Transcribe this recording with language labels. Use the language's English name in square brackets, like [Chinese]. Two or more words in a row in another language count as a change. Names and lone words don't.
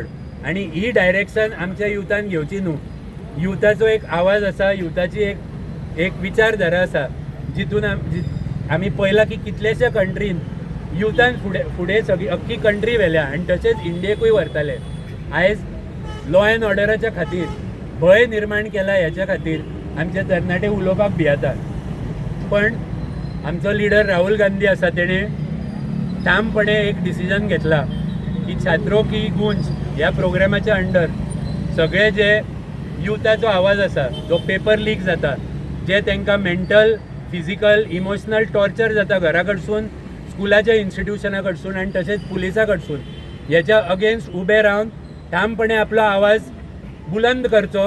[Konkani] आनी ही डायरेक्शन आमच्या युथान घेवची न्हू. युथाचो एक आवाज आसा, युथाची एक विचारधारा आसा जितून आमी पळयलां की कितलेशे कंट्रीन युथान फुडें सगळी अख्खी कंट्री व्हेल्या आनी तशेंच इंडियेकूय व्हरताले. आयज [English] law and orderachya [Konkani] खातीर भंय निर्माण केला ह्याच्या खातीर आमचे तरणाटे उलोवपाक भियेता. पण आमचो लिडर राहुल गांधी आसा तेणे ठामपणे एक डिसिजन घेतला की छात्रों की गूंज ह्या प्रोग्रामाच्या अंडर सगळे जे युथाचो आवाज आसा जो [English] paper leak [Konkani] जाता, जे तांकां [English] mental, physical, emotional torture [Konkani] जाता घरा कडसून, स्कुलाच्या इन्स्टिट्यूशना कडसून आनी तशेंच पुलिसा कडसून, ह्याच्या अगेन्स्ट उबे रावन ठामपणे आपलो आवाज बुलंद करचो.